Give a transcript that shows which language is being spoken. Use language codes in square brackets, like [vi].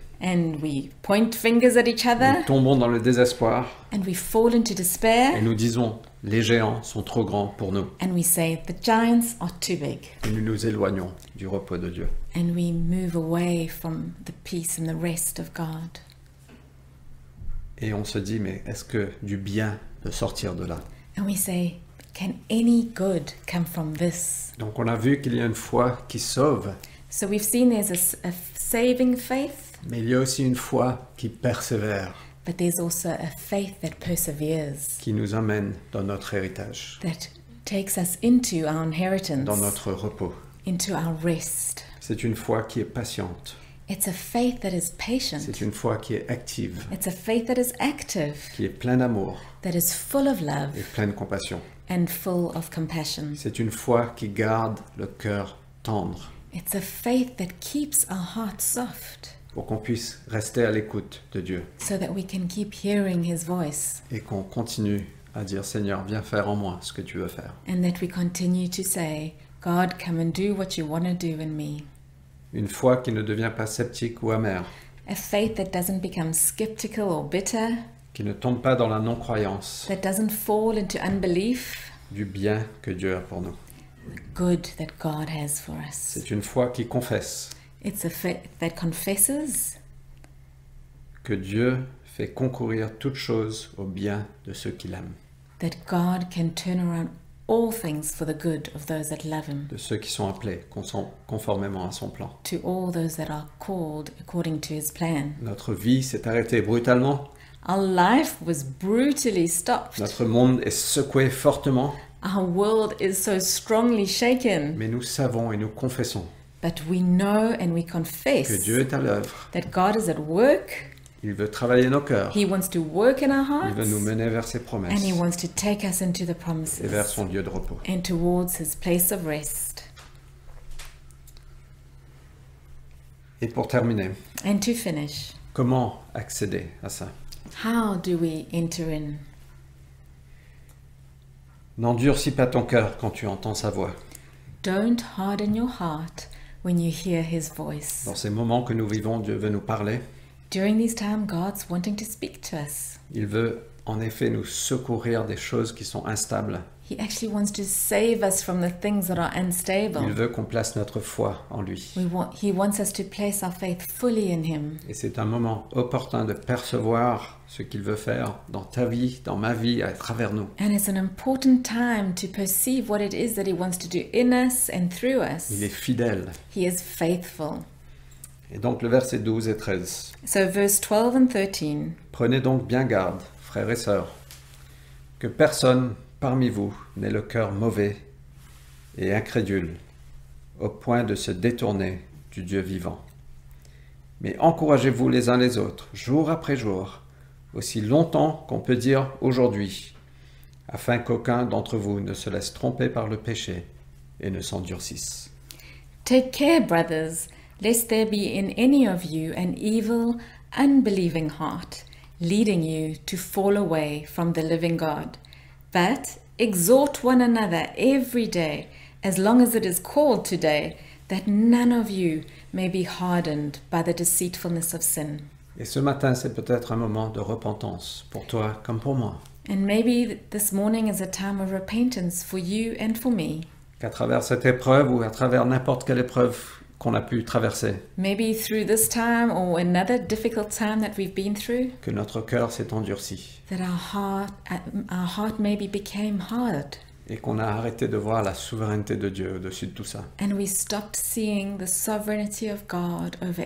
[en] and we point fingers at each other [fr] Nous tombons dans le désespoir [en] and we fall into [fr] et [en] despair [fr] nous disons les géants sont trop grands pour nous [en] and we say the giants are too big [fr] et nous nous éloignons du repos de Dieu. [en] and we move away from the peace and the rest of God. [fr] Et on se dit mais est-ce que du bien de sortir de là? [en] And we say, can any good come from this? [fr] Donc on a vu qu'il y a une foi qui sauve, [en] So we've seen there's a saving faith, [fr] mais il y a aussi une foi qui persévère, [en] but there's also a faith that perseveres, [fr] qui nous amène dans notre héritage, [en] that takes us into our inheritance, [fr] dans notre repos. [en] into our rest. [fr] C'est une foi qui est patiente, [en] It's a faith that is patient. [fr] c'est une foi qui est active, [en] It's a faith that is active, [fr] qui est pleine d'amour [en] that is full of love [fr] et pleine de compassion. [en] and full of compassion. [fr] C'est une foi qui garde le cœur tendre [en] It's a faith that keeps our hearts soft [fr] pour qu'on puisse rester à l'écoute de Dieu [en] so that we can keep hearing His voice [fr] et qu'on continue à dire Seigneur, viens faire en moi ce que tu veux faire. [en] and that we continue to say, God, come and do what you want to do in me. [fr] Une foi qui ne devient pas sceptique ou amère, [en] A faith that doesn't become skeptical or bitter, [fr] qui ne tombe pas dans la non-croyance [en] that doesn't fall into unbelief, [fr] du bien que Dieu a pour nous. [en] the good that God has for us. [fr] C'est une foi qui confesse [en] It's a faith that confesses [fr] que Dieu fait concourir toutes choses au bien de ceux qui l'aiment, [en] that God can turn around all things for the good of those that love Him, [fr] de ceux qui sont appelés conformément à son plan. [en] to all those that are called according to His plan. [fr] Notre vie s'est arrêtée brutalement, [en] Our life was brutally stopped. [fr] notre monde est secoué fortement, [en] Our world is so strongly shaken. [fr] mais nous savons et nous confessons [en] But we know and we [fr] que [en] confess [fr] Dieu est à l'œuvre. [en] that God is at work. [fr] Il veut travailler nos cœurs, [en] He wants to work in our [fr] il [en] hearts. [fr] veut nous mener vers ses [en] And [fr] promesses [en] He wants to take us into the [fr] et vers [en] promises [fr] son lieu de repos. [en] and towards His place of rest. [fr] Et pour terminer, [en] And to finish, [fr] comment accéder à ça? [en] how do we enter in? [fr] N'endurcis pas ton cœur quand tu entends sa voix. [en] Don't harden your heart when you hear His voice. [fr] Dans ces moments que nous vivons, Dieu veut nous parler. [en] During this time, God's wanting to speak to us. [fr] Il veut en effet nous secourir des choses qui sont instables. [en] He actually wants to save us from the things that are [fr] Il [en] unstable. [fr] veut qu'on place notre foi en lui. [en] He wants us to place our faith fully in Him. [fr] Et c'est un moment opportun de percevoir ce qu'il veut faire dans ta vie, dans ma vie, à travers nous. [en] And it's an important time to perceive what it is that He wants to do in us and through us. [fr] Il est fidèle. [en] He is faithful. [fr] Et donc le verset 12 et 13. [en] So verse 12 and 13. [fr] Prenez donc bien garde, frères et sœurs, que personne parmi vous n'ait le cœur mauvais et incrédule, au point de se détourner du Dieu vivant. Mais encouragez-vous les uns les autres, jour après jour, aussi longtemps qu'on peut dire aujourd'hui, afin qu'aucun d'entre vous ne se laisse tromper par le péché et ne s'endurcisse. [en] Take care, brothers, lest there be in any of you an evil, unbelieving heart, leading you to fall away from the living God. But exhort one another every day, as long as it is called today, that none of you may be hardened by the deceitfulness of sin. [fr] Et ce matin, c'est peut-être un moment de repentance pour toi comme pour moi. [en] And maybe this morning is a time of repentance for you and for me. [fr] Qu'à travers cette épreuve ou à travers n'importe quelle épreuve qu'on a pu traverser, [en] Maybe through this time or another difficult time that we've been through, [fr] que notre cœur s'est endurci [en] that our heart maybe became hard, [fr] et qu'on a arrêté de voir la souveraineté de Dieu au-dessus de tout ça. [en] and we stopped seeing the sovereignty of God over